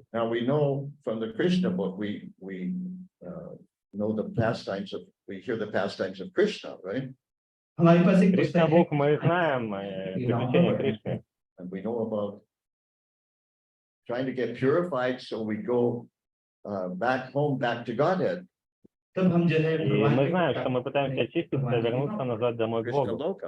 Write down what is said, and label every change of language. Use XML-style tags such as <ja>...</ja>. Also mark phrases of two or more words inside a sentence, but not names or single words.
<en>Now we know from the Krishna book, we know the pastimes of, we hear the pastimes of Krishna, right?</en> <hi>हमारे पास एक Кришна पुस्तक</hi> <ru>Бог, мы знаем приключения Кришны.</ru> <en>And we know about trying to get purified, so we go back home, back to Godhead.</en> <hi>तब हम जो है</hi> <ru>И мы знаем, что мы пытаемся очиститься, вернуться назад домой к Krishna Богу, Loka.</ru>